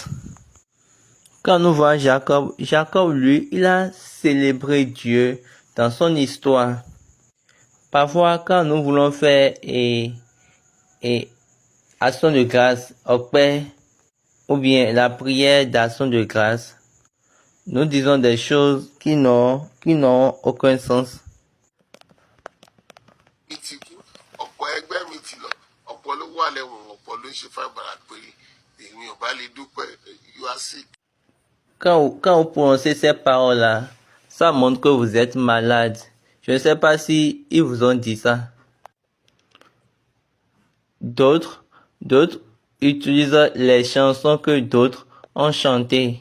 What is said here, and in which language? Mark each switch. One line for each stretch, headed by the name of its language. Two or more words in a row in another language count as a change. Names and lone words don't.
French: Quand nous voyons Jacob, lui, il a célébré Dieu dans son histoire. Parfois, quand nous voulons faire action de grâce au Père, ou bien la prière d'action de grâce, nous disons des choses qui n'ont aucun sens.
Yoruba: mi ti kú ọ̀pọ̀ ẹgbẹ́ mi ti lọ ọ̀pọ̀ ló wà lẹ́wọ̀n ọ̀pọ̀ ló ń ṣe fàgbàrà pé èmi ò bá lè dúpẹ́
English: you are sick.
French: Quand vous prononcez ces paroles-là, ça montre que vous êtes malade. Je ne sais pas si ils vous ont dit ça. D'autres utilisent les chansons que d'autres ont chantées.